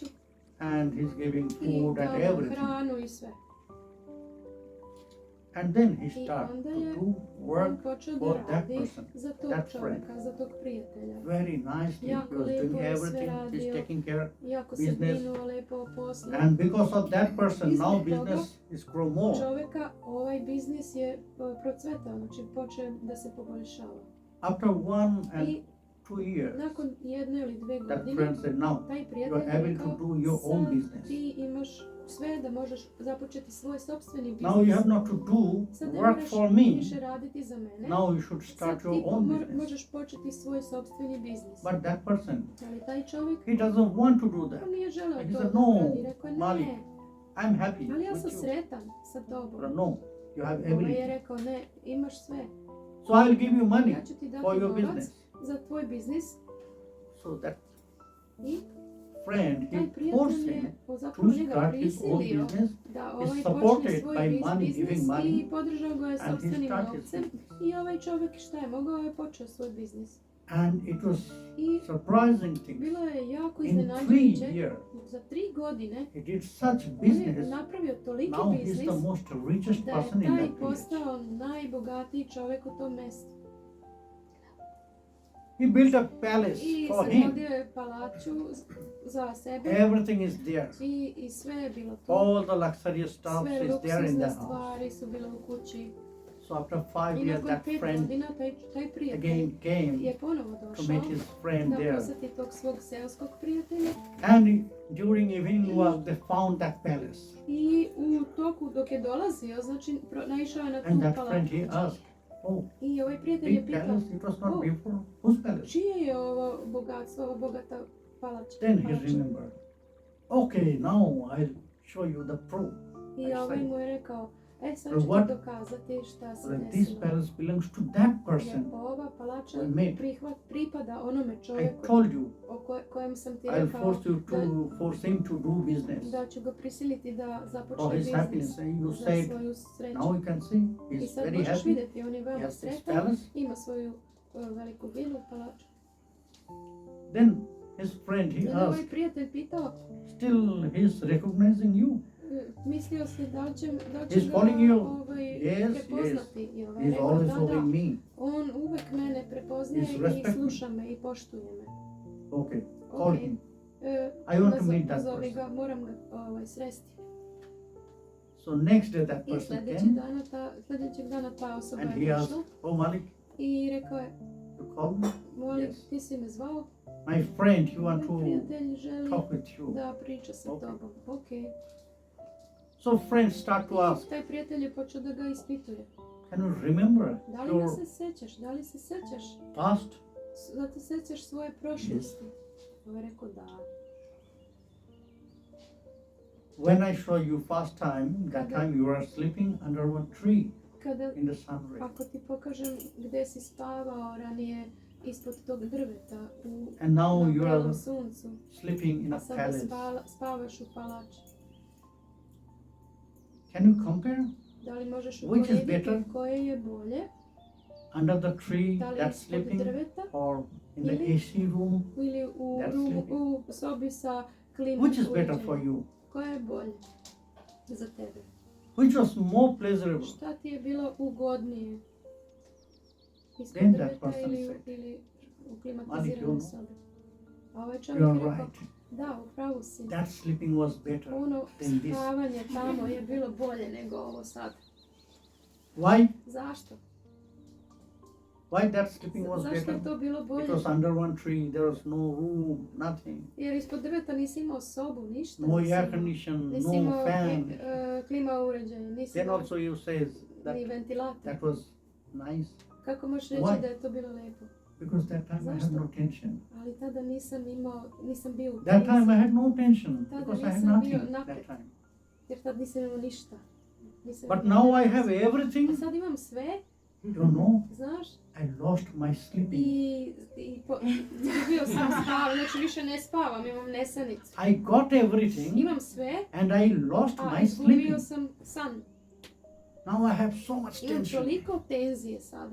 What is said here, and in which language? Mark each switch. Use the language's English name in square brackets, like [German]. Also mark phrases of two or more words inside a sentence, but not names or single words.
[English] and he's giving i food and [Bosnian] dao mu [English] everything. [Bosnian] hranu i sve. [English] And then he I started [Bosnian] onda [English] to [Bosnian] je [English] do [Bosnian] on [English] work [Bosnian] počeo da [English] for that [Bosnian] radi [English] person, [Bosnian] za tog [English] that [Bosnian] čovjeka, za tog prijatelja. [English] very nicely. He [Bosnian] Jako [English] was [Bosnian] lijepo [English] doing [Bosnian] je sve [English] everything. He's [Bosnian] radio. [English] taking care. [Bosnian] Jako se [English] Business. [Bosnian] brinuo lepo o poslu. [English] And because of that person, I now [Bosnian] zbog toga [English] business is grow more. [Bosnian] čovjeka ovaj biznis je procvetao, znači počeo da se poboljšava. [English] After 1 and I 2 years, [Bosnian] Nakon 1 ili 2 [English] that [Bosnian] godine, [English] friend said, now [Bosnian] taj [English] you [Bosnian] prijatelj [English] are [Bosnian] je [English] able [Bosnian] rekao, [English] to do your own [Bosnian] sad [English] business. [Bosnian] ti imaš sve da možeš započeti svoj sopstveni biznis. [English] Now you have not to do [Bosnian] Sad ne [English] work [Bosnian] moraš [English] for me. [Bosnian] više raditi za mene. [English] Now you should [Bosnian] Sad [English] start [Bosnian] ti [English] your own business. [Bosnian] možeš početi svoj sopstveni biznis. [English] But that person, [Bosnian] Ali taj čovjek [English] he doesn't want to do that. [Bosnian] on nije želeo [English] He to said, [Bosnian] da [English] no, [Bosnian] radi. Rekao je, Mali, ne, [English] I'm happy [Bosnian] ali ja sam [English] with you. [Bosnian] sretan sa tobom. [English] But no, you have [Bosnian] Ovaj je [English] everything. [Bosnian] rekao, ne, imaš sve. [English] So I'll give you money [Bosnian] Ja ću ti dati [English] for your [Bosnian] novac [English] business. [Bosnian] za tvoj biznis. [English] So that I friend, [Bosnian] taj [English] he forced [Bosnian] prijatelj [English] him [Bosnian] je [English] to [Bosnian] zapravo njega [English] start his own [Bosnian] prisilio [English] business. [Bosnian] da [English] Is [Bosnian] počne [English] supported [Bosnian] svoj [English] by money, [Bosnian] biznis [English] giving money, [Bosnian] i podržao ga je [English] and he [Bosnian] sopstvenim [English] started [Bosnian] novcem. [English] his business. [Bosnian] I ovaj čovjek šta je mogao je počeo svoj biznis. [English] And it was [Bosnian] I [English] surprising thing. [Bosnian] bilo je jako [English] In 3 [Bosnian] iznenađujuće. [English] years, [Bosnian] Za 3 godine [English] he did such [Bosnian] on je [English] business. [Bosnian] napravio toliki [English] Now he's [Bosnian] biznis [English] the most richest [Bosnian] da je [English] person in [Bosnian] taj [English] that village. [Bosnian] postao najbogatiji čovjek u tom mjestu. [English] He built a palace [Bosnian] I [English] for him. [Bosnian] sagradio je palaču za sebe [English] Everything is there. [Bosnian] i sve je bilo to. [English] All the luxurious stuff [Bosnian] Sve [English] is there in the [Bosnian] luksuzne [English] house. [Bosnian] stvari su bile u kući. [English] So after 5 [Bosnian] I [English] years, [Bosnian] nakon [English] that [Bosnian] 5 [English] friend [Bosnian] godina taj prijatelj [English] again came [Bosnian] je ponovo [English] to [Bosnian] došao [English] meet his friend [Bosnian] da [English] there. [Bosnian] posjeti tog svog seoskog prijatelja. [English] And during evening was they found that palace. [Bosnian] I u toku dok je dolazio, znači naišao je na tu [English] And that friend [Bosnian] palaču. [English] he asked, oh, [Bosnian] I ovaj prijatelj je [English] big [Bosnian] pitao, [English] palace, it was not [Bosnian] Oh. [English] before. Whose palace? [Bosnian] čije je ovo bogatstvo, ova bogata palača? [English] Then he remembered, okay, now I'll show you the proof. [Bosnian] I ovaj mu je rekao, sad [English] But [Bosnian] ću [English] what- [Bosnian] ti dokazati šta se [English] Well, this [Bosnian] desilo. [English] palace belongs to that [Bosnian] Jer [English] person. [Bosnian] ova palača [English] We met. [Bosnian] pripada onome [English] I [Bosnian] čovjeku [English] told you, [Bosnian] o kojem sam ti [English] I'll [Bosnian] rekao [English] force you to force him to do business [Bosnian] da ću ga prisiliti da [English] for [Bosnian] započne [English] his [Bosnian] biznis [English] happiness. And you [Bosnian] za [English] said, [Bosnian] svoju sreću. [English] now you can see [Bosnian] I [English] he's [Bosnian] sad [English] very [Bosnian] možeš [English] happy. [Bosnian] vidjeti, on je [English] He [Bosnian] veoma [English] has this [Bosnian] sretan, [English] palace. [Bosnian] ima svoju veliku vilu, palaču. [English] Then his friend he [Bosnian] I ovaj [English] asked, [Bosnian] prijatelj pitao, [English] still he's recognizing you. [Bosnian] mislio se da će [English] He's [Bosnian] ga [English] following you. Yes, [Bosnian] prepoznati. I ovaj [English] He's [Bosnian] rekao, [English] always [Bosnian] da, [English] following me. [Bosnian] on uvek mene prepoznaje [English] He's [Bosnian] i [English] respecting. [Bosnian] sluša me i poštuje me. [English] Okay, call [Bosnian] Ok. [English] him. [Bosnian] E, [English] I want to meet that [Bosnian] pozovi ga, [English] person. [Bosnian] moram ga sresti. [English] So next day that [Bosnian] I [English] person [Bosnian] sljedećeg dana ta osoba [English] and [Bosnian] je [English] he [Bosnian] došla [English] asked, oh Malik, [Bosnian] i rekao je, [English] you called me? [Bosnian] Malik, [English] Yes. [Bosnian] ti si me zvao, [English] My friend, he want [Bosnian] moj [English] to [Bosnian] prijatelj želi [English] talk with you. [Bosnian] da priča sa [English] Ok. [Bosnian] tobom. [English] Ok. So friends start to ask, [Bosnian] Taj prijatelj je počeo da ga ispituje. [English] can you remember [Bosnian] Da li me [English] your [Bosnian] se sećaš? Da li se sećaš? [English] past? [Bosnian] Da te sećaš svoje prošlosti? On je rekao da. [English] When I saw you first time, that [Bosnian] Kada- [English] time you were sleeping under one tree [Bosnian] Kada, [English] in the sun ray. [Bosnian] ako ti pokažem gdje si spavao ranije ispod tog drveta [English] And now [Bosnian] na [English] you [Bosnian] belom [English] are [Bosnian] suncu, [English] sleeping in a [Bosnian] a sada [English] palace. [Bosnian] spavaš u palači. [English] Can you compare? [Bosnian] Da li možeš [English] Which is [Bosnian] uporediti [English] better? [Bosnian] koje je bolje? [English] Under the tree [Bosnian] Da li [English] that's [Bosnian] ispod [English] sleeping [Bosnian] drveta [English] or in the [Bosnian] Ili- [English] AC room? [Bosnian] ili [English] That's [Bosnian] u sobi sa klimom [English] Which is better for [Bosnian] uređajem? [English] you? [Bosnian] Koje je bolje za tebe? [English] Which was more pleasurable? [Bosnian] Šta ti je bilo ugodnije? Ispod [English] Then that [Bosnian] drveta [English] person said, [Bosnian] ili u [English] Malik, [Bosnian] klimatiziranoj [English] you- [Bosnian] sobi? A ovaj [English] You [Bosnian] čovjek je [English] are [Bosnian] rekao, [English] right. [Bosnian] da, upravo si. [English] That sleeping was better [Bosnian] Ono [English] than this. [Bosnian] spavanje tamo je bilo bolje nego ovo sad. [English] Why? [Bosnian] Zašto? [English] Why that sleeping was [Bosnian] Zašto je [English] better? [Bosnian] to bilo bolje? [English] It was under one tree, there was no room, nothing. [Bosnian] Jer ispod drveta nisi imao sobu, ništa. [English] No [Bosnian] nisi [English] air [Bosnian] imao. [English] condition, [Bosnian] Nisi [English] no [Bosnian] imao [English] fan. [Bosnian] klima uređaje, nisi [English] Then [Bosnian] imao [English] also you says that [Bosnian] ni ventilator. [English] that was nice [Bosnian] Kako možeš reći [English] Why? [Bosnian] da je to bilo lijepo? [English] because that time I had [Bosnian] Zašto? [English] no tension. [Bosnian] Ali tada nisam bio u [English] That time I [Bosnian] tenziji, [English] had no tension [Bosnian] Tada [English] because I had [Bosnian] nisam bio [English] nothing [Bosnian] napet. [English] that time. [Bosnian] jer tad nisam imao ništa. Nisam [English] But [Bosnian] imao [English] now I [Bosnian] ništa. [English] have [Bosnian] A [English] everything. [Bosnian] sad imam sve, [English] You don't know. [Bosnian] znaš, [English] I lost my sleeping. [Bosnian] izgubio sam spav, znači više ne spavam, imam nesanicu. [English] I got everything [Bosnian] Imam sve, [English] and I lost [Bosnian] a [English] my [Bosnian] izgubio [English] sleeping. [Bosnian] sam san. [English] Now I have so much [Bosnian] Imam [English] tension [Bosnian] toliko tenzije sada.